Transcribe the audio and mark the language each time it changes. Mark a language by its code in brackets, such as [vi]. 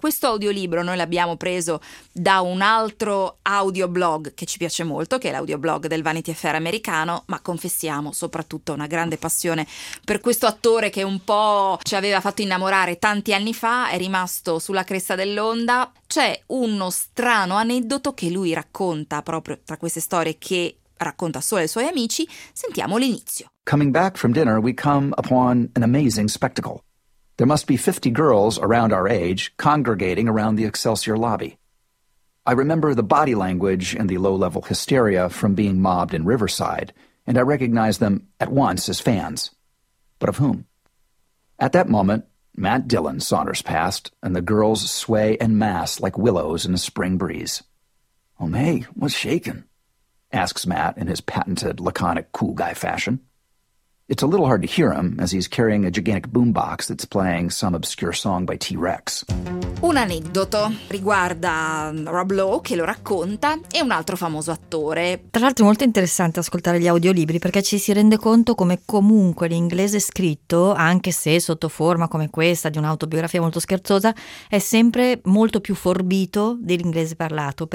[it] Questo audiolibro noi l'abbiamo preso da un altro audioblog che ci piace molto, che è l'audioblog del Vanity Fair americano, ma confessiamo soprattutto una grande passione per questo attore che un po' ci aveva fatto innamorare tanti anni fa, è rimasto sulla cresta dell'onda. C'è uno strano aneddoto che lui racconta proprio tra queste storie che racconta solo ai suoi amici. Sentiamo l'inizio. [en] Coming back from dinner, we come upon an amazing spectacle. There must be 50 girls around our age congregating around the Excelsior lobby. I remember the body language and the low-level hysteria from being mobbed in Riverside, and I recognize them at once as fans. But of whom? At that moment, Matt Dillon saunters past, and the girls sway en masse like willows in a spring breeze. "Oh, May, what's shaking?" asks Matt in his patented, laconic, cool guy fashion. It's a little hard to hear him as he's carrying a gigantic boombox that's playing some obscure song by T-Rex. [it] Un aneddoto riguarda Rob Lowe, che lo racconta, e un altro famoso attore. Tra l'altro è molto interessante ascoltare gli audiolibri, perché ci si rende conto come comunque l'inglese scritto, anche se sotto forma come questa di un'autobiografia molto scherzosa, è sempre molto più forbito dell'inglese parlato.